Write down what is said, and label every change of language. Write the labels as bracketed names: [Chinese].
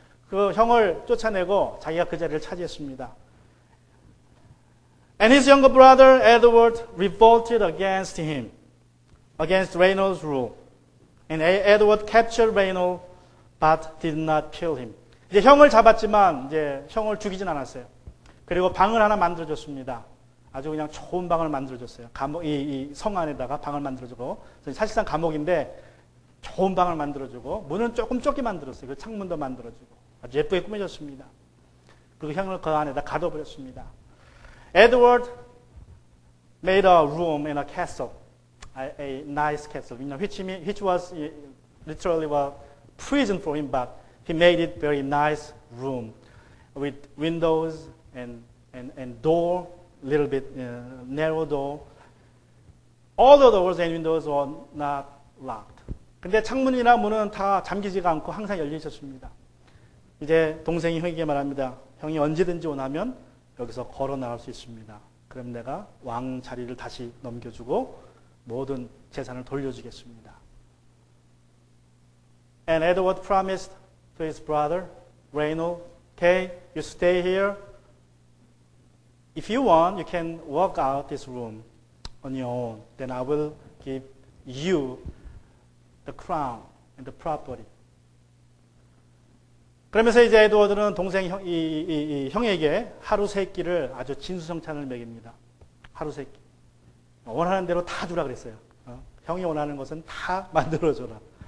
[Korean] 그 형을 쫓아내고 자기가 그 자리를 차지했습니다. [English] And his younger brother Edward revolted against him, against Reynold's rule. And Edward captured Reynold, but did not kill him. [Korean] 이제 형을 잡았지만 이제 형을 죽이진 않았어요. 그리고 방을 하나 만들어줬습니다. 아주 그냥 좋은 방을 만들어줬어요. 감옥, 이 성 안에다가 방을 만들어주고, 사실상 감옥인데 좋은 방을 만들어주고, 문은 조금 좁게 만들었어요. 그 창문도 만들어주고, 아주 예쁘게 꾸며줬습니다. 그리고 형을 그 안에다 가둬버렸습니다. [English] Edward made a room in a castle, a nice castle, which was literally a prison for him, but he made it very nice room with windows and door, little bit narrow door. All the doors and windows were not locked. [Korean] 근데 창문이나 문은 다 잠기지가 않고 항상 열려 있었습니다. 이제 동생이 형에게 말합니다. 형이 언제든지 원하면 여기서 걸어 나올 수 있습니다. 그럼 내가 왕 자리를 다시 넘겨주고 모든 재산을 돌려주겠습니다. [English] And Edward promised to his brother, Reynold, okay, you stay here. If you want, you can walk out this room on your own. Then I will give you the crown and the property. [Korean] 그러면서 이제 에드워드는 동생 형에게 하루 세 끼를 아주 진수성찬을 먹입니다. 하루 세 끼. 원하는 대로 다 주라 그랬어요. 형이 원하는 것은 다 만들어줘라.